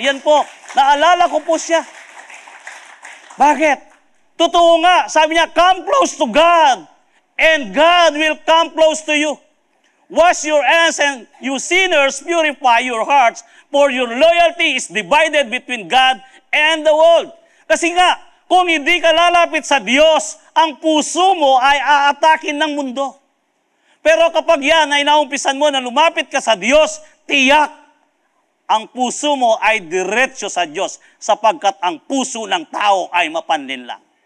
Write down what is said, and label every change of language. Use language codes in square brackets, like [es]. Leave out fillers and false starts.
[tl] Yan po, naalala ko po siya. Bakit? Totoo nga, sabi niya, [en] come close to God, and God will come close to you. Wash your hands and you sinners purify your hearts, for your loyalty is divided between God and the world. [tl] Kasi nga, kung hindi ka lalapit sa Diyos, ang puso mo ay aatakin ng mundo. Pero kapag yan ay naumpisan mo na lumapit ka sa Diyos, tiyak, ang puso mo ay diretso sa Diyos, sapagkat ang puso ng tao ay mapanlinlang.